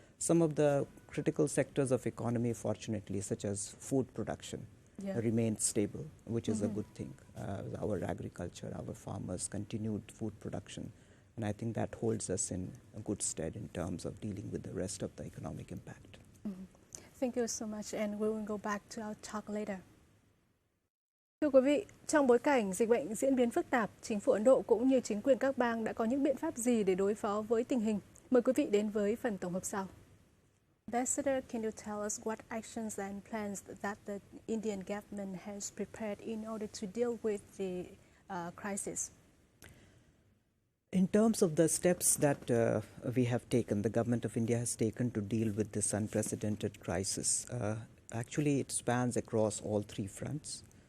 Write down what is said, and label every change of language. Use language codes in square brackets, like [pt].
[en] Some of the critical sectors of economy, fortunately, such as food production, remain stable, which is a good thing. Our agriculture, our farmers continued food production, and I think that holds us in a good stead in terms of dealing with the rest of the economic impact. Thank you so much, and we will go back to our talk later. [vi] Thưa quý vị, trong bối cảnh dịch bệnh diễn biến phức tạp, chính phủ Ấn Độ cũng như chính quyền các bang đã có những biện pháp gì để đối phó với tình hình? Mời quý vị đến với phần tổng hợp sau. [en] Ambassador, can you tell us what actions and plans that the Indian government has prepared in order to deal with the crisis? In terms of the steps that we have taken, the government of India has taken to deal with this unprecedented crisis, actually it spans across all 3 fronts.